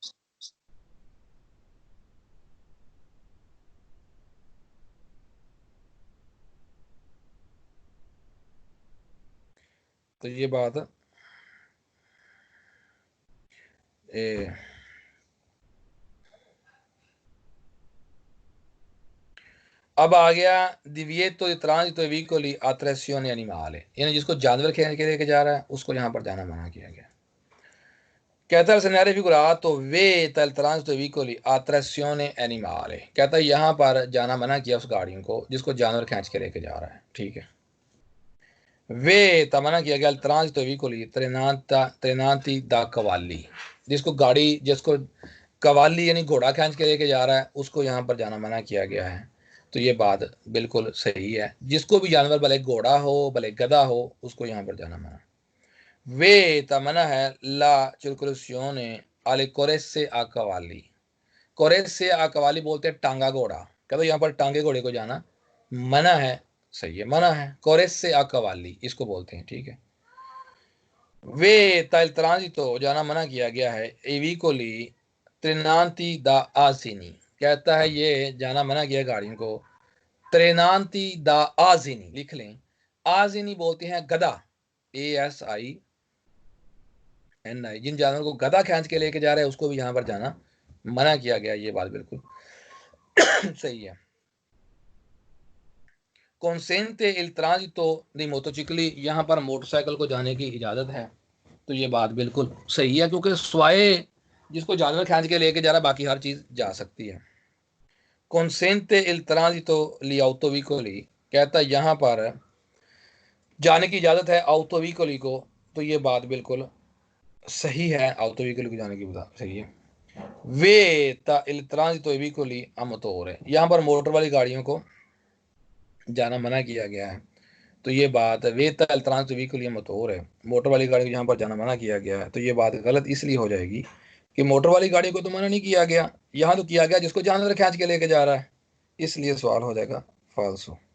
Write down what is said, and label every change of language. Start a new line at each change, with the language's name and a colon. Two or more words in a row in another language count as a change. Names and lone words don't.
Hindi: तो ये बात अब आ गया
Italian: divieto di transito di veicoli a trazione animale,
Hindi: यानी जिसको जानवर खींच के लेके जा रहा है उसको यहाँ पर जाना मना किया गया। कहता है
Italian: segnale figurato vieta il transito di veicoli a trazione animale,
Hindi: कहता है यहाँ पर जाना मना किया उस गाड़ियों को जिसको जानवर खींच के लेके जा रहा है। ठीक है, वे मना किया गया ट्रांजितो
Italian: veicoli trenanti da cavalli,
Hindi: जिसको गाड़ी जिसको कवाली यानी घोड़ा खींच के लेके जा रहा है उसको यहाँ पर जाना मना किया गया है, तो ये बात बिल्कुल सही है। जिसको भी जानवर भले घोड़ा हो भले गधा हो उसको यहाँ पर जाना मना।
Italian: वे
Hindi: मना है
Italian: ला circolazione alle corse a cavalli, corse a cavalli
Hindi: बोलते हैं टांगा घोड़ा, कहते यहाँ पर टांगे घोड़े को जाना मना है, सही है, मना है।
Italian: corse a cavalli
Hindi: इसको बोलते हैं, ठीक है।
Italian: vietato il transito
Hindi: जाना मना किया गया है,
Italian: e veicoli trainati da asini,
Hindi: कहता है ये जाना मना किया गाड़ियों को
Italian: trainati da asini,
Hindi: लिख लें। आजिनी बोलते हैं गधा, ASINI, जिन जानवरों को गधा खींच के लेके जा रहे हैं उसको भी यहाँ पर जाना मना किया गया, ये बात बिल्कुल सही है।
Italian: consente il transito di motocicli,
Hindi: यहाँ पर मोटरसाइकिल को जाने की इजाजत है, तो ये बात बिल्कुल सही है, क्योंकि स्वाए जिसको जानवर खींच के लेके जा रहा है बाकी हर चीज जा सकती है।
Italian: consente il transito gli autovicoli,
Hindi: कहता है यहाँ पर जाने की इजाजत है autovicoli को, तो ये बात बिल्कुल सही है, autovicoli को जाने की बात सही है।
Italian: वे il transito ai veicoli a motore,
Hindi: यहाँ पर मोटर वाली गाड़ियों को जाना मना किया गया है, तो ये बात वे तल ट्रांस व्हीकल मोटर है, मोटर वाली गाड़ी को यहाँ पर जाना मना किया गया है, तो ये बात गलत इसलिए हो जाएगी कि मोटर वाली गाड़ी को तो मना नहीं किया गया, यहाँ तो किया गया जिसको जानवर खींच के लेके जा रहा है, इसलिए सवाल हो जाएगा फाल्सो।